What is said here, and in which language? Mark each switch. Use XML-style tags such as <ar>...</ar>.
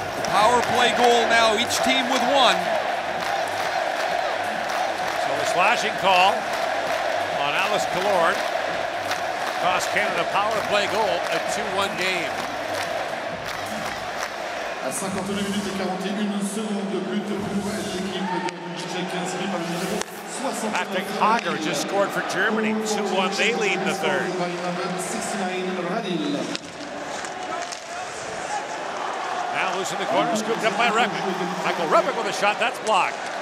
<en>Power play goal now, each team with one. So the slashing call on Alice Killord cost Canada power play goal, a 2-1 game.</en> <fr>À 52 minutes et 41 secondes de but pour l'équipe de Czech inscrit par le numéro 60.</fr> <en>Patrick Hager just scored for Germany, 2-1, they lead in the third. Now loose in the corner, scooped up by Repic. Michael Repic with a shot, that's blocked.</en>